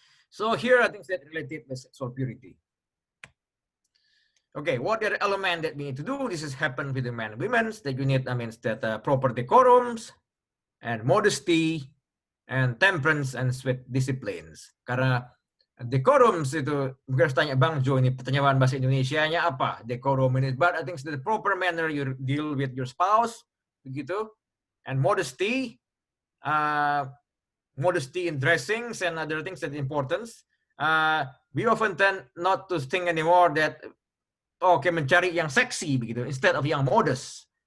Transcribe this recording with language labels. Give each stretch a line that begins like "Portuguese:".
English: So here I think that related with sexual purity. Okay, what are the elements that we need to do? This has happened with the men and women, that you need, proper decorums and modesty and temperance and sweet disciplines.
Indonesian: Karena decorums itu, mungkin harus tanya Bang Jo, ini pertanyaan bahasa Indonesianya apa?
English: Decorum ini, but I think the proper manner you deal with your spouse, begitu. And modesty, modesty in dressings and other things that important. We often tend not to think anymore that
Indonesian: mencari yang seksi begitu
English: instead of yang modest.